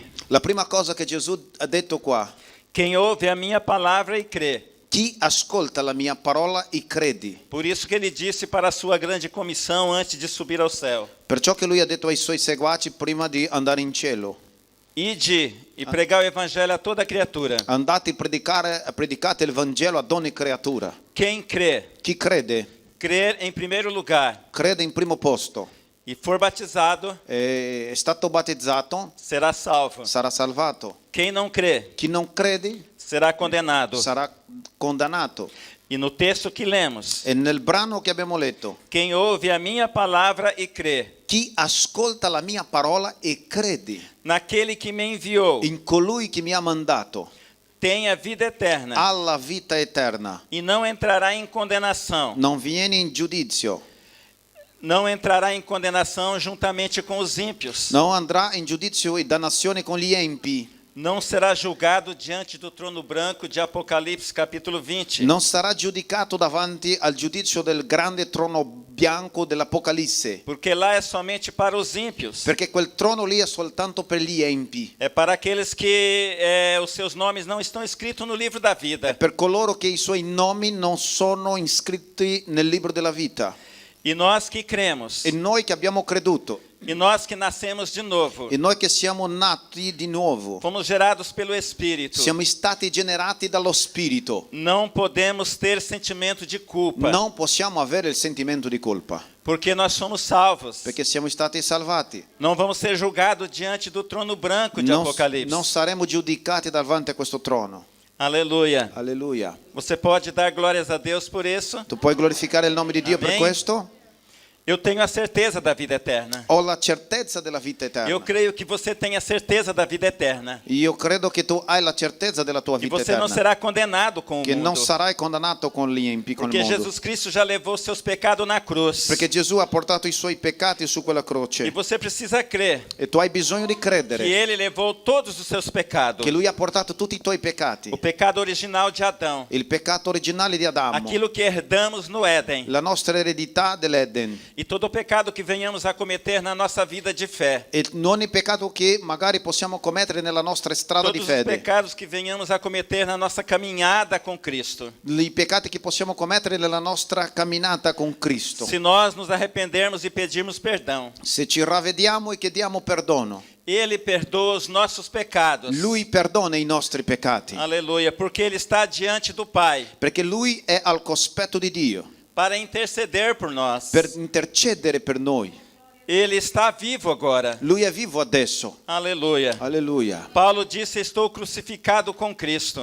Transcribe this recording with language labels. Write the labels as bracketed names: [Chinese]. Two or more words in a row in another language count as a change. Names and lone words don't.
[Italian] La prima cosa che Gesù ha detto qua: [Portuguese] quem ouve a minha palavra e crê. [Italian] chi ascolta la mia parola e credi. [Portuguese] Por isso que ele disse para a sua grande comissão antes de subir ao céu: [Italian] Perciò che lui ha detto ai suoi seguaci prima di andare in cielo: [Portuguese] ide e pregar o evangelho a toda criatura. [Italian] andate predicate il Vangelo ad ogni creatura. [Portuguese] Quem crê, [Italian] Chi crede, [Portuguese] crer em primeiro lugar [Italian] crede in primo posto, [Portuguese] e for batizado, [Italian] è stato battezzato, [Portuguese] será salvo. [Italian] sarà salvato. [Portuguese] Quem não crê, [Italian] Chi non crede [Portuguese] será condenado. [Italian] sarà condannato. [Portuguese] E no texto que lemos: [Italian] E nel brano che abbiamo letto: [Portuguese] quem ouve a minha palavra e crê [Italian] chi ascolta la mia parola e crede [Portuguese] naquele que me enviou [Italian] in colui che mi ha mandato [Portuguese] tem a vida eterna [Italian] ha la vita eterna, [Portuguese] e não entrará em condenação. [Italian] non viene in giudizio, [Portuguese] Não entrará em condenação juntamente com os ímpios. [Italian] non andrà in giudizio e dannazione con gli empi, [Portuguese] Não será julgado diante do trono branco de Apocalipse, capítulo 20. [Italian] non sarà giudicato davanti al giudizio del grande trono bianco dell'Apocalisse, [Portuguese] Porque lá é somente para os ímpios. [Italian] perché quel trono lì è soltanto per gli empi, [Portuguese] É para aqueles que os seus nomes não estão escritos no livro da [Italian] è [Portuguese] vida. [Italian] per coloro che i suoi nomi non sono iscritti nel libro della vita. [Portuguese] E nós que cremos, [Italian] E noi che abbiamo creduto, [Portuguese] e nós que nascemos de novo, [Italian] e noi che siamo nati di nuovo, [Portuguese] fomos gerados pelo Espírito, [Italian] siamo stati generati dallo Spirito, [Portuguese] não podemos ter sentimento de culpa, [Italian] non possiamo avere il sentimento di colpa, [Portuguese] porque nós somos salvos. [Italian] perché siamo stati salvati. [Portuguese] Não vamos ser julgados diante do trono branco de Apocalipse. [Italian] Non saremo giudicati davanti a questo trono. [Portuguese] Aleluia. [Italian] Alleluia. [Portuguese] Você pode dar glórias a Deus por isso? [Italian] Tu puoi glorificare il nome di Dio per Amen. questo? [Portuguese] Eu tenho a certeza da vida eterna. [Italian] Ho la certezza della vita eterna. [Portuguese] Eu creio que você tem a certeza da vida eterna. [Italian] Io credo che tu hai la certezza della tua [Portuguese] E [Italian] vita [Portuguese] você não [Italian] eterna, [Portuguese] será condenado com o [Italian] che non [Portuguese] mundo. [Italian] sarai condannato con gli empi, con il [Portuguese] Porque [Italian] mondo. [Portuguese] Jesus Cristo já levou seus pecados na cruz. [Italian] Perché Gesù ha portato i suoi peccati su quella [Portuguese] E [Italian] croce. [Portuguese] você precisa crer [Italian] E tu hai bisogno di [Portuguese] que [Italian] credere [Portuguese] ele levou todos os seus pecados. [Italian] che lui ha portato tutti i tuoi peccati. [Portuguese] O pecado original de Adão. [Italian] Il peccato originale di Adamo, [Portuguese] Aquilo que herdamos no Éden. [Italian] la nostra eredità dell'Eden. [Portuguese] e todo pecado que venhamos a cometer na nossa vida de fé. [Italian] e ogni peccato che magari possiamo commettere nella nostra strada di [Portuguese] Todos os [Italian] fede, [Portuguese] pecados que venhamos a cometer na nossa caminhada com Cristo. [Italian] i peccati che possiamo commettere nella nostra camminata con Cristo. [Portuguese] Se nós nos arrependermos e pedirmos perdão, [Italian] Se ci ravvediamo e chiediamo perdono, [Portuguese] Ele perdoa os nossos pecados. [Italian] Lui perdona i nostri peccati, [Portuguese] Aleluia, porque Ele está diante do Pai [Italian] perché Lui è al cospetto di Dio [Portuguese] para interceder por nós. [Italian] per intercedere per noi. [Portuguese] Ele está vivo agora. [Italian] Lui è vivo adesso. [Portuguese] Aleluia. [Italian] Alleluia. [Portuguese] Paulo disse: estou crucificado com Cristo.